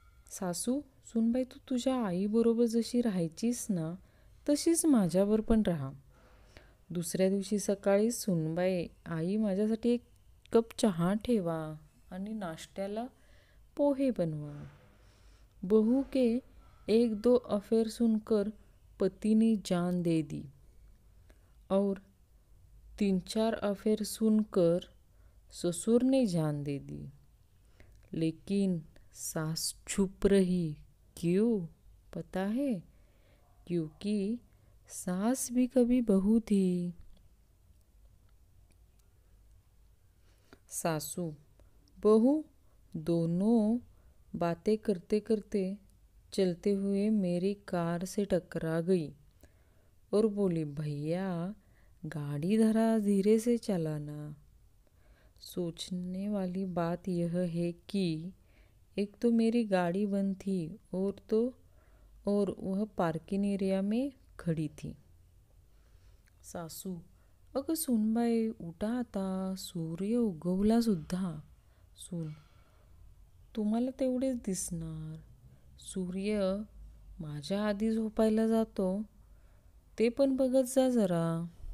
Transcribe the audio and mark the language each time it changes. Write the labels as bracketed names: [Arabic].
[Marathi] सासू, सूनबाई, तू तुझ्या आईबरोबर जशी राहायचीस ना तशीच माझ्यावर पण राहा. दुसऱ्या दिवशी सकाळी सूनबाई, आई, माझ्यासाठी एक कप चहा ठेवा आणि नाश्त्याला पोहे बनवा. [Hindi] बहू के 1-2 अफेयर सुनकर पति ने जान दे दी और 3-4 अफेयर सुनकर ससुर ने जान दे दी. लेकिन सास चुप रही. क्यों पता है? क्योंकि सास भी कभी बहू थी. सासू, बहू, दोनों बातें करते करते चलते हुए मेरी कार से टकरा गई और बोली, भैया गाड़ी धरा, धीरे से चलाना। सोचने वाली बात यह है कि एक तो मेरी गाड़ी बंद थी और वह पार्किंग एरिया में खड़ी थी। [Marathi] सासू, अगं सूनबाई उठा आता, सूर्य उगवला सुद्धा. सून, तुम्हाला तेवढेच दिसणार. सूर्य माझ्या आधी झोपायला जातो, ते पण बघत जा जरा.